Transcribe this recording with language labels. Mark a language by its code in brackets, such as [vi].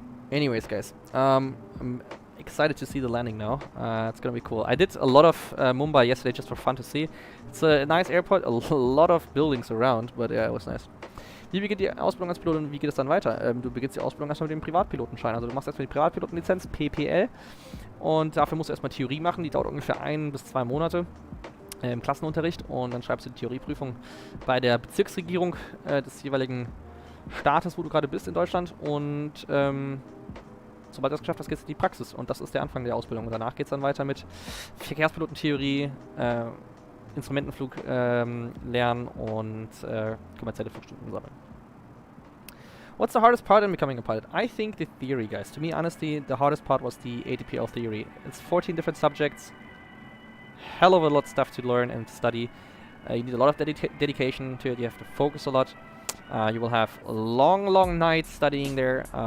[en] Anyways, guys, I'm excited to see the landing now. It's gonna be cool. I did a lot of Mumbai yesterday just for fun to see. It's a nice airport, a lot of buildings around, but yeah, it was nice. [de] Wie beginnt die Ausbildung als Pilot und wie geht es dann weiter? Du beginnst die Ausbildung erstmal mit dem Privatpilotenschein. Also du machst erstmal die Privatpilotenlizenz, PPL. Und dafür musst du erstmal Theorie machen. Die dauert ungefähr 1 bis 2 Monate im Klassenunterricht. Und dann schreibst du die Theorieprüfung bei der Bezirksregierung des jeweiligen Staates, wo du gerade bist in Deutschland. Und sobald du das geschafft hast, geht es in die Praxis. Und das ist der Anfang der Ausbildung. Und danach geht es dann weiter mit Verkehrspilotentheorie, Instrumentenflug lernen und kommerzielle Flugstunden sammeln. [en] What's the hardest part in becoming a pilot? I think the theory, guys. To me, honestly, the hardest part was the ATPL theory. It's 14 different subjects. Hell of a lot of stuff to learn and study. You need a lot of dedication to it. You have to focus a lot. You will have long nights studying there.